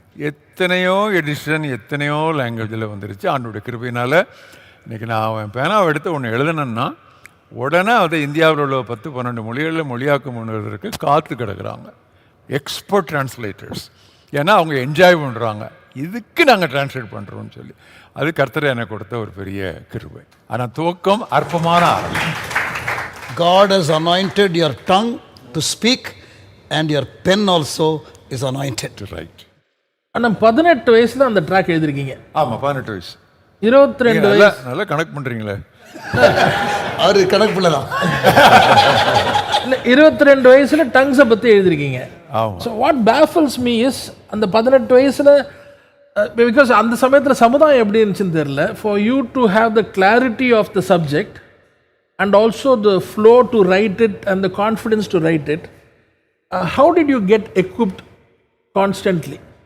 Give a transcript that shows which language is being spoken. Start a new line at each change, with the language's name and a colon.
Tamil: எத்தனையோ எடிஷன் எத்தனையோ லாங்குவேஜில் வந்துருச்சு. ஆண்டோடைய கிருபையினால் இன்றைக்கி நான் பேனாவை எடுத்து ஒன்று எழுதணுன்னா உடனே அதை இந்தியாவில் உள்ள 10-12 மொழிகளில் மொழியாக்கம் பண்ணுவதற்கு காத்து கிடக்குறாங்க எக்ஸ்பர்ட் டிரான்ஸ்லேட்டர்ஸ். ஏன்னா அவங்க என்ஜாய் பண்ணுறாங்க, இதுக்கு நாங்கள் டிரான்ஸ்லேட் பண்ணுறோம்னு சொல்லி. அது கர்த்தர் எனக்கு கொடுத்த ஒரு பெரிய கிருபை. ஆனால் துவக்கம் அற்பமான ஆரம்பம்.
English: God has anointed your tongue to speak and your pen also is anointed. Right.
Tamil: ஆனால் 18 வயசுல அந்த ட்ராக் எழுதிருக்கீங்க. ஆமாம், 18 வயசு. 22 வயசு. நல்லா கனெக்ட் பண்ணுறீங்களே. அவரு கணக்கு பண்ணலாம். 22 வயசுல டங்ஸை பற்றி எழுதிருக்கீங்க. ஆமாம்.
English: so what baffles me is
Tamil: அந்த 18 வயசுல,
English: because
Tamil: அந்த சமயத்தில் சமுதாயம் எப்படி இருந்துச்சுன்னு தெரியல,
English: For you to have the clarity of the subject and also the flow to write it and the confidence to write it, how did you get equipped constantly?